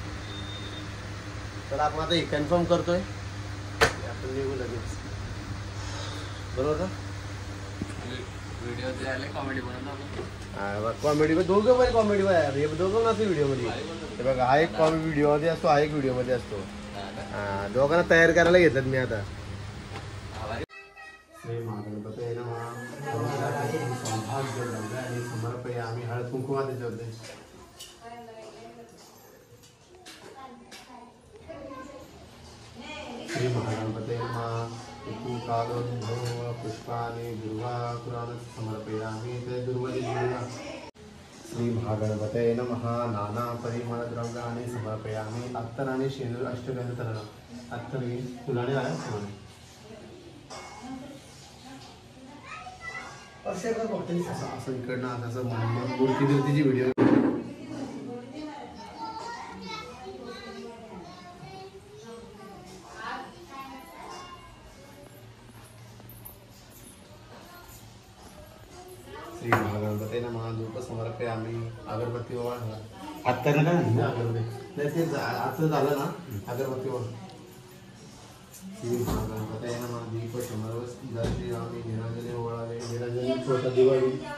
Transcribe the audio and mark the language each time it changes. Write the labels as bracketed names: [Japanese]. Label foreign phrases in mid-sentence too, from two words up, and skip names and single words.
[Marathi] तर आपण आता हे कन्फर्म करतोय, आपण निघू लगेच. बरोबर ना. कॉमेडी मध्ये दोघं पण कॉमेडी मध्ये, दोघं नसते व्हिडिओ मध्ये. हे बघा, हा एक कॉमेडी व्हिडिओ मध्ये असतो, हा एक व्हिडिओ मध्ये असतो. दोघांना तयार करायला घेतलं मी आता. [Sanskrit] श्री महागणपतये नमः. आणि समर्पयामि. [Marathi] हळद कुंकुमा त्याच्यावरती. [Sanskrit] श्री महागणपतये नमः. पुष्पाणि दुर्वाकुरान् समर्पयामि. ते दुर्वादिना. श्री महागणपतये नमः. नाना परिमलद्रव्याणि समर्पयामि. [Marathi] अत्तर आणि शेंदूर अष्टगंध तरण. अत्तर फुलाने आहे फुलाने. असं इकडनं असं मूर्ती बिर्तीची व्हिडिओ. [Sanskrit] श्री महागणपतये नमः. धूप समर्पयामि. [Marathi] अगरबत्ती वाढ. आता नका ना अगरबत्ती, नाही ते आता झालं ना. अगरबत्ती वाढ. [Sanskrit] श्री महागणपतये नमः. दीप समर्पयामि. [Marathi] निरंजने ओळावे. निरंजने छोटा दिवाळी.